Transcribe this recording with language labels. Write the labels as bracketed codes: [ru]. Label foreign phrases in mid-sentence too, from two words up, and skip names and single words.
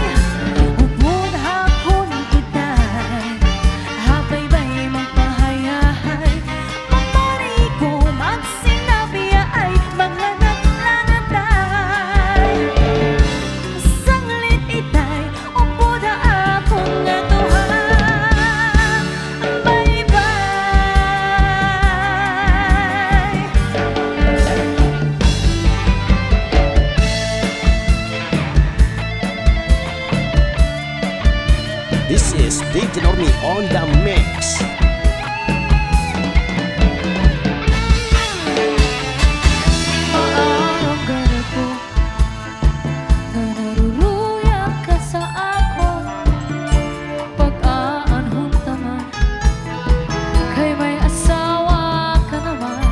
[war] Upod hakon itay, habaybay magpahayahay. Mamari ko magsinabi ay maglanat-lanatay. Sanglit itay, upod akong atuhan. [en] Bye-bye. This is DJ Nomi on the mix. [war] Maarong ganito, na naruluyan ka sa ako. Pag-aanhon taman, kay may asawa ka naman.